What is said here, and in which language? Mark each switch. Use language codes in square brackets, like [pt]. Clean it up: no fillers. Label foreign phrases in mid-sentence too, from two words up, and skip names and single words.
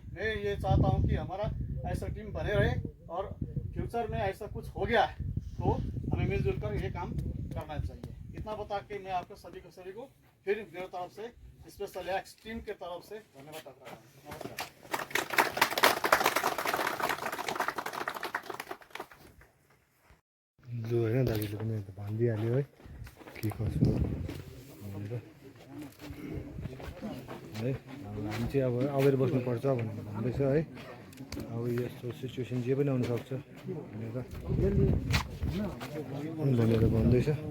[hi] मैं ये चाहता हूँ कि हमारा ऐसा टीम बने रहे और फ्यूचर में ऐसा कुछ हो गया है तो हमें मिलजुल कर ये काम करना चाहिए। इतना बता के मैं आपको सभी को फिर मेरे तरफ से स्पेशल एक्स टीम के तरफ से धन्यवाद करता हूँ। नमस्कार। [ne] जो होइन दाजुले पनि अन्त भनिदिइहाल्यो है के कसो हो भनेर है। अब हामी चाहिँ अब अवेर बस्नुपर्छ भनेर भन्दैछ है। अब यस्तो सिचुएसन जे पनि आउनसक्छ भनेर भन्दैछ।